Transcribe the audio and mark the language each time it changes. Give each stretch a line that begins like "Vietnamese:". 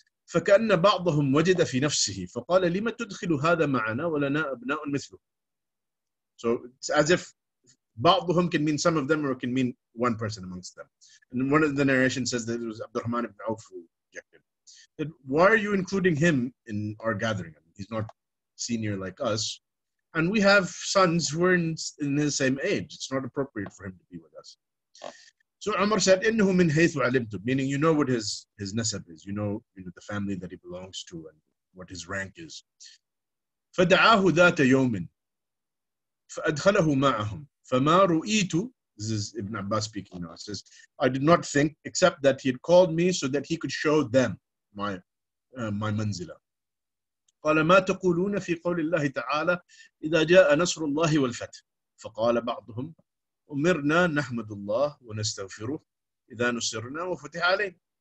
Arabic: فكأن بعضهم وجد في نفسه فقال لما تدخل هذا معنا ولنا أبناء مثله.
English: So it's as if بعضهم can mean some of them, or it can mean one person amongst them. And one of the narrations says that it was Abdurrahman ibn Auf who objected. That, why are you including him in our gathering? I mean, he's not senior like us, and we have sons who are in his same age. It's not appropriate for him to be with us. So Umar said,
Arabic: إنه من حيث علمت,
English: meaning you know what his nasab is, you know the family that he belongs to and what his rank is.
Arabic: فدعاه ذات يوم فأدخله معهم فما رؤيت.
English: This is Ibn Abbas speaking now. It says, I did not think except that he had called me so that he could show them my manzila.
Arabic: قال ما تقولون في قول الله تعالى إذا جاء نصر الله والفتح. فقال بعضهم أمرنا نحمد الله ونستغفره إذا نصرنا وفتح علينا.